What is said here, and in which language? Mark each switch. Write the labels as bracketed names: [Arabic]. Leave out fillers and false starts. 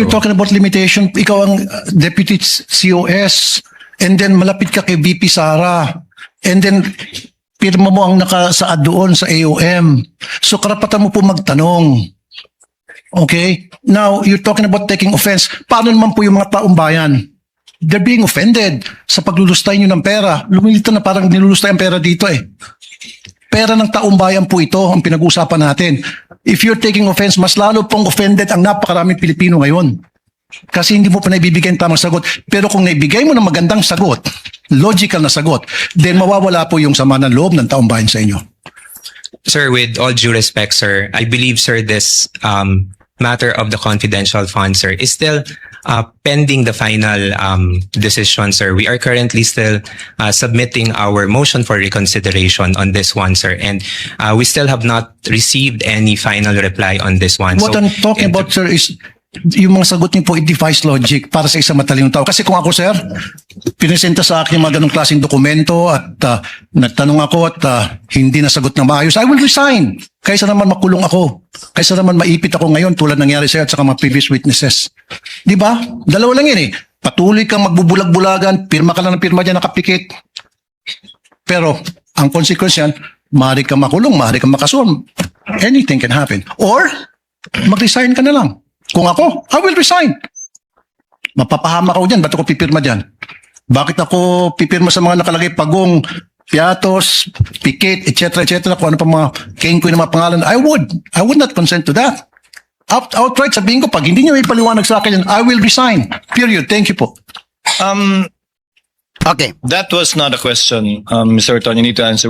[English] you're talking about limitation. [Filipino] Ikaw ang deputy COS and then malapit ka kay VP Sara and then pirma mo ang nakasaad doon sa AOM. So karapatan mo po magtanong. Okay? [English] Now, you're talking about taking offense. [Filipino] Paano naman po yung mga taong bayan? [English] They're being offended [Filipino] sa paglulustay nyo ng pera. Lumilita na parang nilulustay ang pera dito eh. Pera ng taong bayan po ito ang pinag-uusapan natin. [English] If you're taking offense, [Filipino] mas lalo pong offended ang napakaraming Pilipino ngayon. Kasi hindi mo pa naibibigay ang tamang sagot. Pero kung naibigay mo ng magandang sagot, logical na sagot, then mawawala po yung sama ng loob ng taong bayan sa inyo. [English] Sir, with all due respect, sir, I believe, sir, this matter of the confidential fund, sir, is still pending the final decision, sir. We are currently still submitting our motion for reconsideration on this one, sir, and we still have not received any final reply on this one. What I'm talking about, sir, is [Filipino] yung mga sagot niyo po, [English] it defies logic [Filipino] para sa isang matalinong tao. Kasi kung ako, sir, pinesenta sa akin yung mga ganong klaseng dokumento at nagtanong ako at hindi nasagot na maayos, [English] I will resign. [Filipino] Kaysa naman makulong ako. Kaysa naman maipit ako ngayon tulad nangyari sa'yo at saka mga previous witnesses. Di ba? Dalawa lang yun eh. Patuloy kang magbubulag-bulagan, pirma ka lang ng pirma dyan, nakapikit. Pero, ang consequence yan, maaari kang makulong, maaari kang makasuhan. [English] Anything can happen. [Filipino] Or, mag-resign ka na lang. [English] Kung ako, I will resign. [Filipino] Mapapahama ako dyan. Ba't ako pipirma dyan? Bakit ako pipirma sa mga nakalagay pagong, piatos, pikit, etc. Kung ano pa mga kengkoy na mga pangalan. [English] I would not consent to that. [Filipino] Outright sabihin ko, pag hindi nyo ipaliwanag sa akin yan, [English] I will resign. Period. Thank you [Filipino] po. [English] Okay. That was not a question, Mr. Orton. You need to answer.